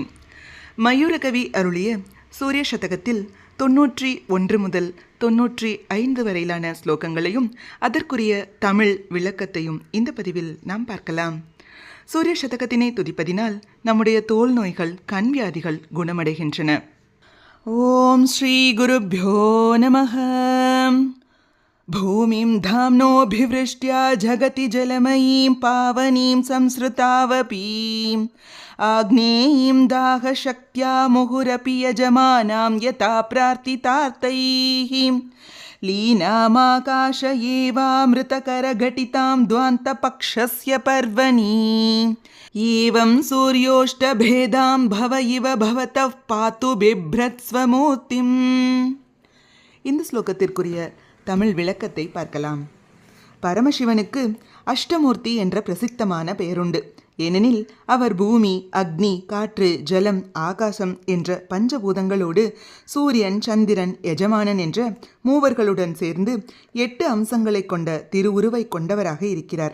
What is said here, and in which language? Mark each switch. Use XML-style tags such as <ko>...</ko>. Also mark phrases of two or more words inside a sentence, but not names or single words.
<ta>மயூரகவி அருளிய சூரிய சதகத்தில் 91 முதல் 95 வரையிலான ஸ்லோகங்களையும் அதற்குரிய தமிழ் விளக்கத்தையும் இந்த பதிவில் நாம் பார்க்கலாம். சூரிய சதகத்தினை துதிப்பதினால் நம்முடைய தோல் நோய்கள், கண் வியாதிகள் குணமடைகின்றன.</ta> <sa>ॐ श्री गुरुभ्यो नमः. भूमिं धाम्नोऽभिवृष्ट्या जगति जलमयीं पावनीं संसृतावपीम् आग्नेयीं दाहशक्त्या मुहुरपि यजमानां यथा प्रार्थितार्थैः लीनामाकाश एवामृतकरघटितां द्वान्तपक्षस्य पर्वणि एवं सूर्योष्टभेदां भव इव भवतः पातु बिभ्रत्स्वमूर्तिम्.</sa> <ta>இந்த ஸ்லோகத்திற்குரிய தமிழ் விளக்கத்தை பார்க்கலாம். பரமசிவனுக்கு அஷ்டமூர்த்தி என்ற பிரசித்தமான பெயருண்டு. ஏனெனில் அவர் பூமி, அக்னி, காற்று, ஜலம், ஆகாசம் என்ற பஞ்சபூதங்களோடு சூரியன், சந்திரன், எஜமானன் என்ற மூவர்களுடன் சேர்ந்து 8 அம்சங்களை கொண்ட திருவுருவை கொண்டவராக இருக்கிறார்.</ta>